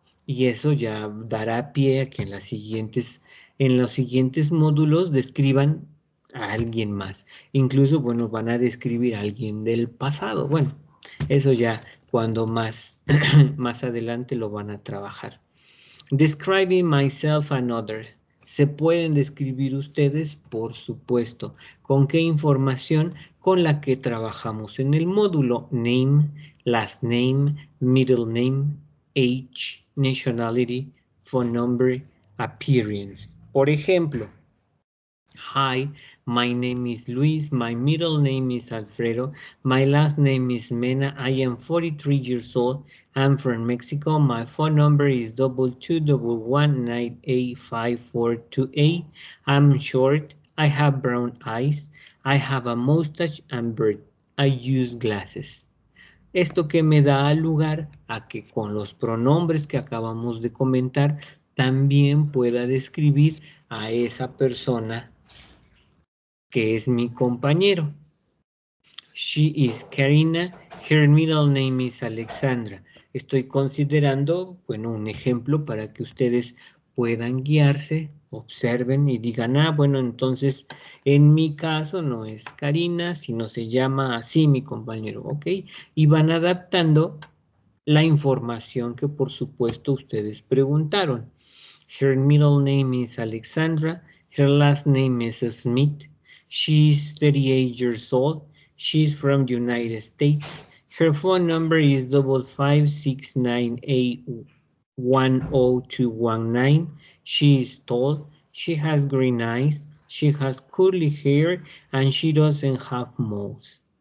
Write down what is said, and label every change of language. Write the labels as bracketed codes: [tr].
[es] Y eso ya dará pie a que en los siguientes módulos describan a alguien más. Incluso, bueno, van a describir a alguien del pasado. Bueno, eso ya cuando más adelante lo van a trabajar. [en] Describing myself and others. [es] ¿Se pueden describir ustedes? Por supuesto. ¿Con qué información? Con la que trabajamos en el módulo. [en] Name, last name, middle name, age, nationality, phone number, appearance. [es] Por ejemplo, [en] hi, my name is Luis, my middle name is Alfredo, my last name is Mena, I am 43 years old, I'm from Mexico, my phone number is 2211988542. I'm short, I have brown eyes, I have a mustache and beard, I use glasses. [es] Esto que me da lugar a que con los pronombres que acabamos de comentar también pueda describir a esa persona que es mi compañero. [en] She is Karina, her middle name is Alexandra. [es] Estoy considerando, bueno, un ejemplo para que ustedes puedan guiarse, observen y digan, bueno, entonces en mi caso no es Karina, sino se llama así mi compañero, ¿ok? Y van adaptando la información que por supuesto ustedes preguntaron. [en] Her middle name is Alexandra, her last name is Smith, she's 38 years old, she's from the United States, her phone number is 55698102219, she is tall, she has green eyes, she has curly hair, and she doesn't have moles.